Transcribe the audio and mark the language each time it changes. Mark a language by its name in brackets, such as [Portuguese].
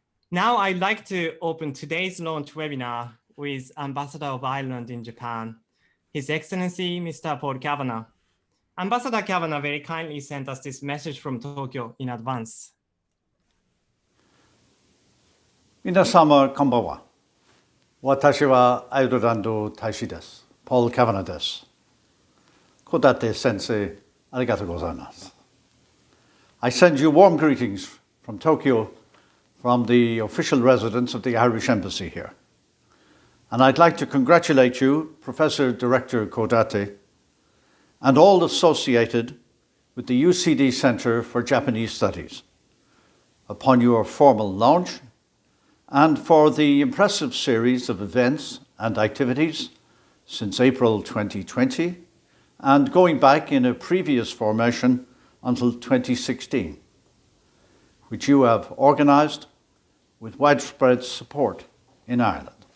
[English] Now I'd like to open today's launch webinar with Ambassador of Ireland in Japan, His Excellency Mr. Paul Kavanagh. Ambassador Kavanagh very kindly sent us this message from Tokyo in advance. [Japanese] 皆様こんばんは。私はアイルランド大使です。ポール・カヴァナです。小立先生、ありがとうございます。 [English] I send you warm greetings from Tokyo, from the official residence of the Irish Embassy here. And I'd like to congratulate you, Professor Director Kodate, and all associated with the UCD Center for Japanese Studies upon your formal launch and for the impressive series of events and activities since April 2020 and going back in a previous formation until 2016, which you have organised with widespread support in Ireland.